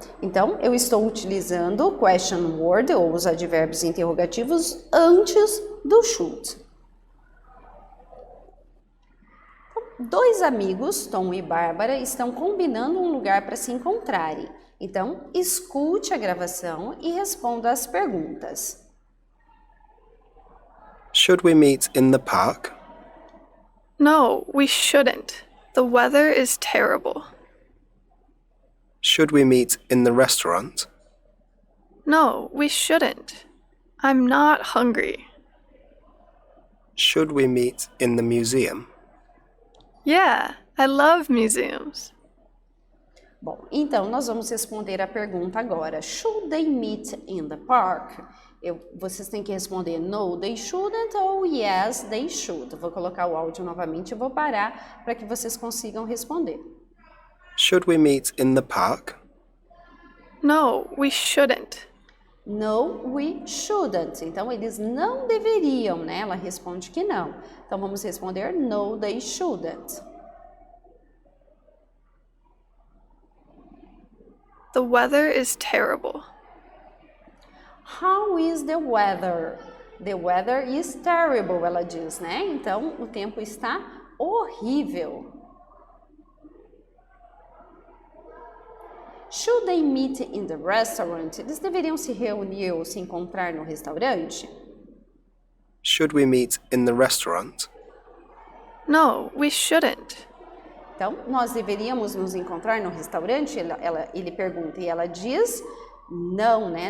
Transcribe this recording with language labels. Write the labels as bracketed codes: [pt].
[pt] Então, eu estou utilizando o question word, ou os advérbios interrogativos, antes do should. Dois amigos, Tom e Bárbara, estão combinando um lugar para se encontrarem. Então, escute a gravação e responda as perguntas. [en] Should we meet in the park? No, we shouldn't. The weather is terrible. Should we meet in the restaurant? No, we shouldn't. I'm not hungry. Should we meet in the museum? Yeah, I love museums. [pt] Bom, então nós vamos responder a pergunta agora. [en] Should they meet in the park? [pt] Vocês têm que responder [en] no, they shouldn't [pt] ou [en] yes, they should. [pt] Vou colocar o áudio novamente e vou parar para que vocês consigam responder. [en] Should we meet in the park? No, we shouldn't. No, we shouldn't. [pt] Então, eles não deveriam, né? Ela responde que não. Então, vamos responder [en] no, they shouldn't. The weather is terrible. How is the weather? The weather is terrible, [pt] ela diz, né? Então, o tempo está horrível. [en] Should they meet in the restaurant? [pt] Eles deveriam se reunir ou se encontrar no restaurante? [en] Should we meet in the restaurant? No, we shouldn't. [pt] Então, nós deveríamos nos encontrar no restaurante? Ele pergunta e ela diz não, né?